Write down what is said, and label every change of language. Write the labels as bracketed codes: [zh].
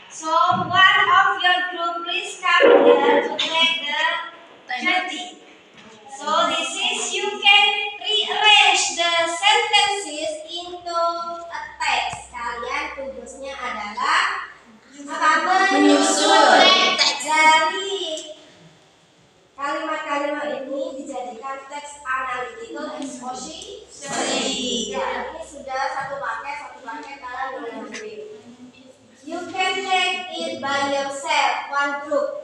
[en] So one of your group please come here to take the journey. So this is you can rearrange the sentences into a text. [id] Kalian tugasnya adalah menyusun teks dari kalimat-kalimat ini dijadikan teks analytical exposition. Ya, ini sudah satu paket kalian boleh ambil. [en] You can take it by yourself, one group.